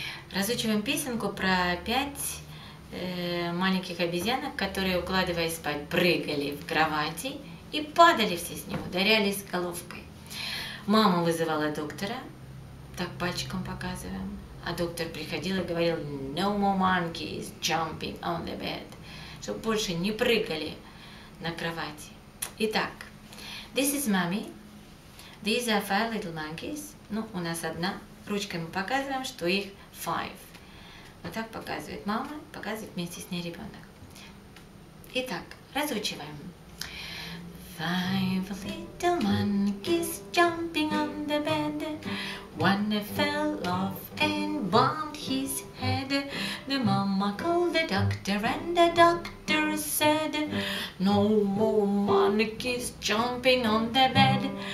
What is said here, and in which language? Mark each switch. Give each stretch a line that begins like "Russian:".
Russian: Разучиваем песенку про 5 маленьких обезьянок, которые, укладываясь спать, прыгали в кровати и падали все с нее, ударялись головкой. Мама вызывала доктора, так пальчиком показываем, а доктор приходил и говорил
English: "No more monkeys jumping on the bed",
Russian: чтобы больше не прыгали на кровати.
English: Итак, this is mommy. These are 5 little monkeys.
Russian: Ну, у нас одна. Ручкой мы показываем, что их 5. Вот так показывает мама, показывает вместе с ней ребенок. Итак, разучиваем.
English: 5 little monkeys jumping on the bed. One fell off and bumped his head. The mama called the doctor and the doctor said, "No more monkeys jumping on the bed."